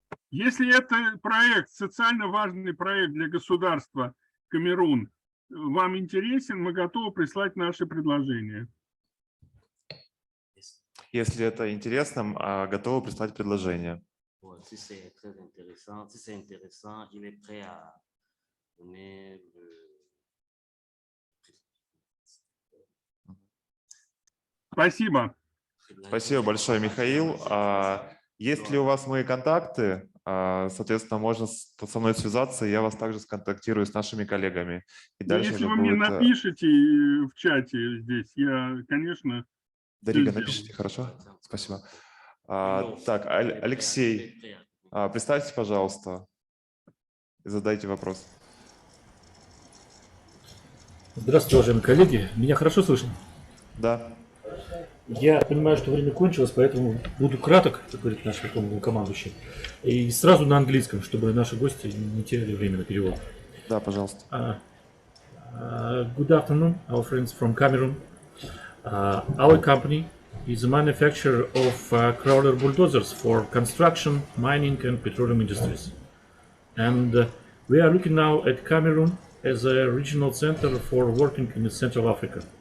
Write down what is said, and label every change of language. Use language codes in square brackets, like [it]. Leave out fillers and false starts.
[ru] Если это проект, социально важный проект для государства Камерун, вам интересен, мы готовы прислать наши предложения. Если это интересно, готовы прислать предложение. [fr] Si c'est très intéressant, si c'est intéressant, il est prêt à donner [ru] Спасибо. Спасибо большое, Михаил. Есть ли у вас мои контакты? Соответственно, можно со мной связаться, и я вас также сконтактирую с нашими коллегами. И дальше Если уже вы мне будет... напишите в чате здесь, я, конечно... Дарига, напишите, хорошо? Спасибо. Так, Алексей, представьте, пожалуйста, и задайте вопрос. Здравствуйте, уважаемые коллеги. Меня хорошо слышно? Да. Я понимаю, что время кончилось, поэтому буду краток, как говорит наш верховный командующий, и сразу на английском, чтобы наши гости не теряли время на перевод. Да, пожалуйста. [en] Good afternoon, our friends from Cameroon. Our company is a manufacturer of crawler bulldozers for construction, mining and petroleum industries. And we are looking now at Cameroon as a regional center for working in Central Africa.